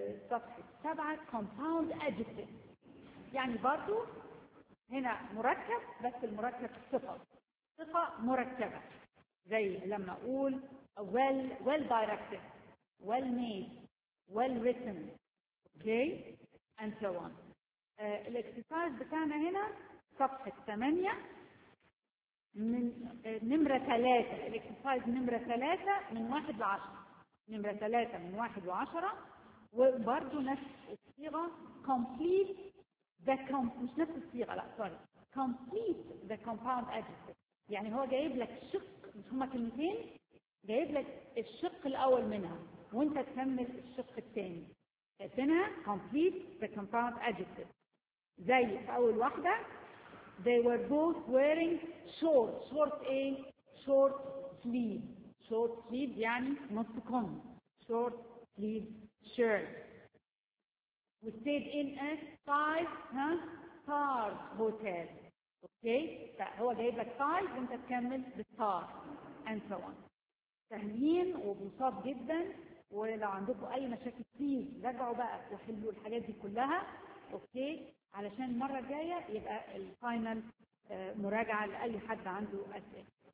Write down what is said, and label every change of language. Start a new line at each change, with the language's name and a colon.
Arabic: صفحة 7 compound adjectives. يعني برضو هنا مركب بس المركب صفة. صفة مركبة. زي لما أقول
English: well directed, well made, well written. Okay? And so on.
Arabic: الاكسرسايز بتاعنا هنا صفحة 8 من نمرة 3. الاكسرسايز نمرة 3 من 1 ل 10. نمرة 3 من 1 ل 10. وبرضو نفس الصيغة
English: complete the compound,
Arabic: مش نفس الصيغة لا
English: sorry, complete the compound adjective.
Arabic: يعني هو جايب لك شق, مش هما كلمتين, جايب لك الشق الأول منها وانت تكمل الشق الثاني. شايفينها
English: complete the compound adjective.
Arabic: زي في أول واحدة
English: they were both wearing short, short A, short sleeve. Short sleeve
Arabic: يعني نص كم.
English: Short sleeve shirt. We stayed in a five-star hotel. Okay?
Arabic: فهو جايب لك five وانت تكمل بالstar.
English: And so on.
Arabic: تهنين وبنصاب جدا. ولو عندكم أي مشاكل
English: please
Arabic: رجعوا بقى وحلوا الحاجات دي كلها. Okay؟ علشان المرة الجاية يبقى الفاينل مراجعة لأي حد عنده أسئلة.